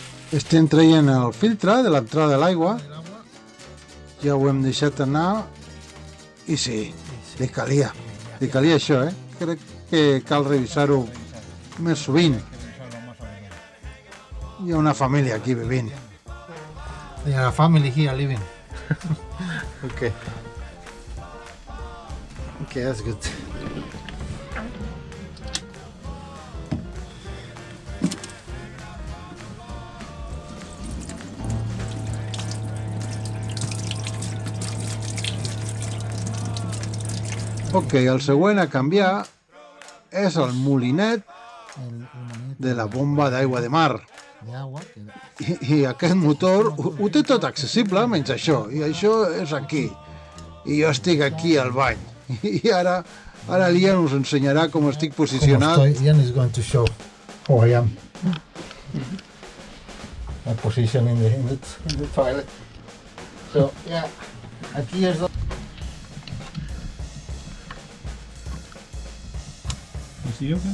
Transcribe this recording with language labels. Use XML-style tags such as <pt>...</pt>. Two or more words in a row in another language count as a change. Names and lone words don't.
<ca>Estem traient el filtre de l'entrada de l'aigua, ja ho hem deixat anar, i sí, li calia això, Crec que cal revisar-ho més sovint. Hi ha una família aquí vivint.</ca> <en>There are a family here living. Okay. Okay, that's good.</en> <ca>Ok, el següent a canviar és el molinet de la bomba d'aigua de mar.</ca> <es>De agua.</es> <ca>I aquest motor ho té tot accessible, menys això. I això és aquí. I jo estic aquí al bany. I ara l'Ian us ensenyarà com estic posicionat.</ca> <en>Ian is going to show how I am. My position in the toilet. So, yeah,</en> <ca>aquí és</ca> <en>You see okay?</en>